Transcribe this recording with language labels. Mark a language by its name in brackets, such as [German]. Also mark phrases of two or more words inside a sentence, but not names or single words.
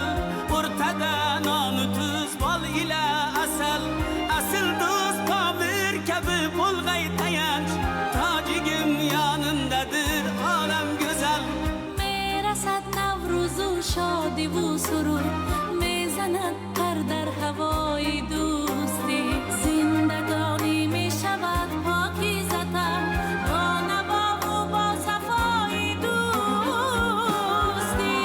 [Uzbek] o'rtada nonu tuz bol ila asal asl do'st pomir kabi bo'lg'ay tayanch tojigim yonimdadir olam go'zal [Persian] میرسد نوای و سرود میزند پر در هوای دوستی زندگانی می شود پاکیزتر با نوا و با صفای دوستی